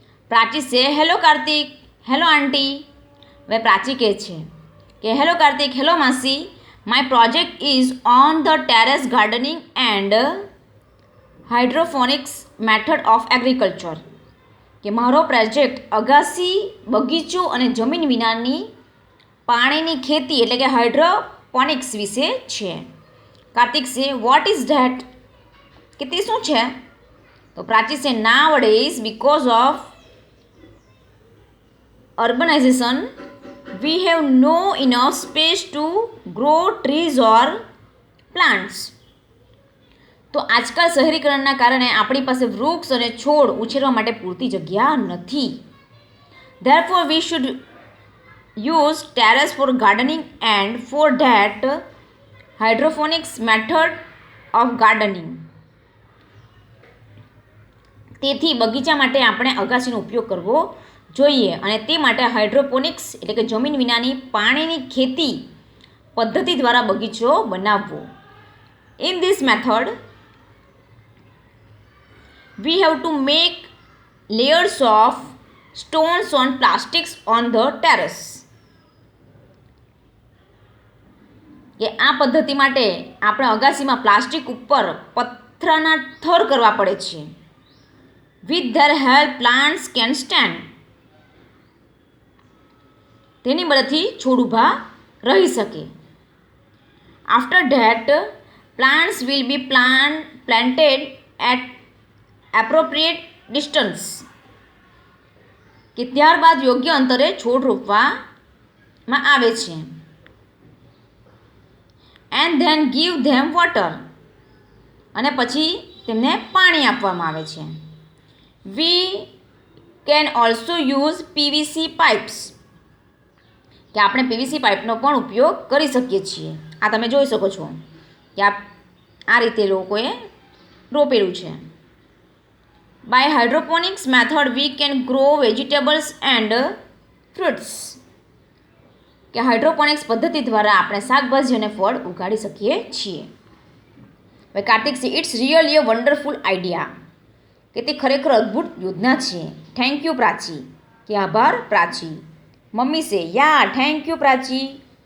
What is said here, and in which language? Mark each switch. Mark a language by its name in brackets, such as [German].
[English] Prachi says hello Kartik, hello aunty. [Gujarati] હવે પ્રાચી કહે છે કે [English] Hello Kartik, hello માસી, my project is on the terrace gardening and hydroponics method of agriculture. [Gujarati] કે મારો પ્રોજેક્ટ અગાસી, બગીચો અને જમીન વિનાની પાણીની ખેતી એટલે કે હાઇડ્રોપોનિક્સ વિશે છે. [English] Kartik says what is that. [Gujarati] કે તે શું છે? [English] તો Prachi says nowadays because of urbanization we have no enough space to grow trees or plants. [Gujarati] તો આજકાલ શહેરીકરણના કારણે આપણી પાસે વૃક્ષ અને છોડ ઉછેરવા માટે પૂરતી જગ્યા નથી. [English] therefore we should use terrace for gardening and for that hydroponics method of gardening. [Gujarati] તેથી બગીચા માટે આપણે અગાસીનો ઉપયોગ કરવો જોઈએ અને તે માટે હાઇડ્રોપોનિક્સ એટલે કે જમીન વિનાની પાણીની ખેતી પદ્ધતિ દ્વારા બગીચો બનાવવો. [English] In this method we have to make layers of stones on plastics on the terrace. [Gujarati] કે આ પદ્ધતિ માટે આપણે અગાસીમાં પ્લાસ્ટિક ઉપર પથ્થરના થર કરવા પડે છે. [English] With their help plants can stand. [Gujarati] તેની મદદથી છોડ ઊભા રહી શકે. [English] After that plants will be planted at appropriate distance. [Gujarati] કે ત્યારબાદ યોગ્ય અંતરે છોડ રોપવામાં આવે છે. [English] And then give them water. [Gujarati] અને પછી તેમને પાણી આપવામાં આવે છે. [English] We can also use PVC pipes. [Gujarati] કે આપણે PVC પાઇપનો પણ ઉપયોગ કરી શકીએ છીએ. આ તમે જોઈ શકો છો કે આ રીતે લોકોએ રોપેલું છે. [English] By hydroponics method we can grow vegetables and fruits. [Gujarati] કે હાઇડ્રોપોનિક્સ પદ્ધતિ દ્વારા આપણે શાકભાજી અને ફળ ઉગાડી શકીએ છીએ. [English] હવે Kartik says it's really a wonderful idea. [Gujarati] કે તે ખરેખર અદ્ભુત યોજના છે. [English] thank you [Gujarati] પ્રાચી. કે આભાર [English] Prachi. Mummy says yeah thank you Prachi.